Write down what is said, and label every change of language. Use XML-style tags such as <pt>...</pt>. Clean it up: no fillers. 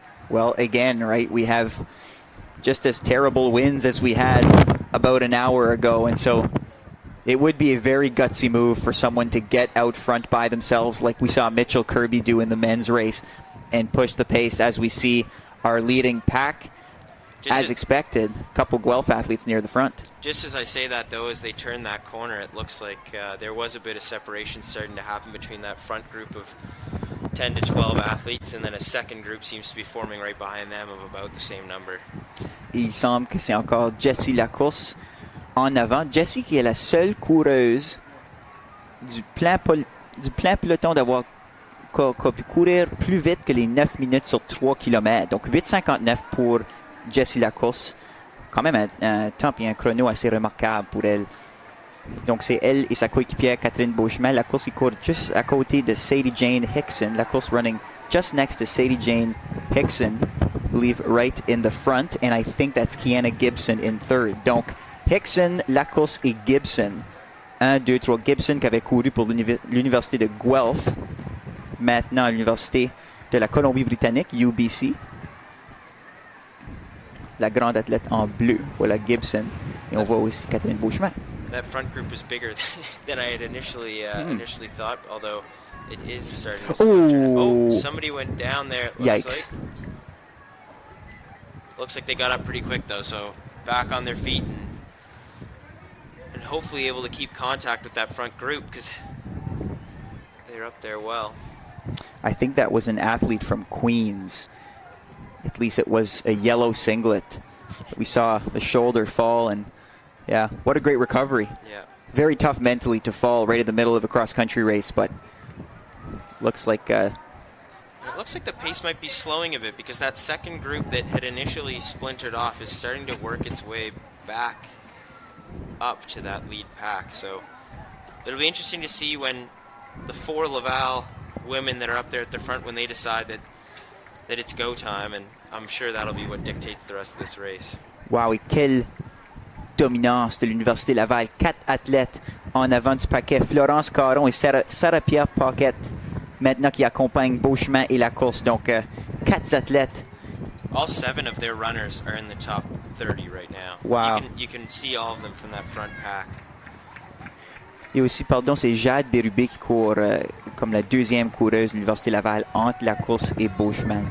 <en>Well, again, right, we have just as terrible winds as we had about an hour ago, and so it would be a very gutsy move for someone to get out front by themselves like we saw Mitchell Kirby do in the men's race and push the pace as we see our leading pack, as expected, a couple Guelph athletes near the front. Just as I say that, though, as they turn that corner, it looks like there was a bit of separation starting to happen between that front group of 10 to 12 athletes, and then a second group seems to be forming right behind them of about the same number.</en> <fr>Il semble que c'est encore Jessie Lacourse en avant. Jessie qui est la seule coureuse du plein peloton d'avoir pu courir plus vite que les 9 minutes sur 3 km. Donc 8,59 pour Jessie Lacourse. Quand même un temps et un chrono assez remarquable pour elle. Donc, c'est elle et sa coéquipière Catherine Beauchemin. La course qui court juste à côté de Sadie Jane Hickson.</fr> <en>La course running just next to Sadie Jane Hickson, I believe right in the front. And I think that's Kiana Gibson in third.</en> <fr>Donc, Hickson, Lacoste et Gibson. 1, 2, 3. Gibson qui avait couru pour l'université de Guelph. Maintenant à l'université de la Colombie-Britannique, UBC. La grande athlète en bleu, voilà Gibson. Et on voit aussi Catherine Beauchemin.</fr> <en>That front group is bigger than I had initially thought, although it is starting to Oh, somebody went down there. It yikes. Looks like they got up pretty quick though, so back on their feet and hopefully able to keep contact with that front group because they're up there well. I think that was an athlete from Queens. At least it was a yellow singlet. We saw the shoulder fall, and yeah, what a great recovery. Yeah. Very tough mentally to fall right in the middle of a cross-country race, but looks like... It looks like the pace might be slowing a bit because that second group that had initially splintered off is starting to work its way back up to that lead pack. So it'll be interesting to see when the 4 Laval women that are up there at the front, when they decide that it's go time, and I'm sure that'll be what dictates the rest of this race.</en> <fr>Wow, et quelle dominance de l'Université Laval. 4 athlètes en avant du paquet. Florence Caron et Sarah-Pierre Paquette, maintenant qui accompagnent Beauchemin et la course. Donc, 4 athlètes.</fr> <en>All 7 of their runners are in the top 30 right now. Wow. You can see all of them from that front pack.</en> <fr>Et aussi, c'est Jade Bérubé qui court comme la deuxième coureuse de l'Université Laval entre la course et Beauchemin.</fr>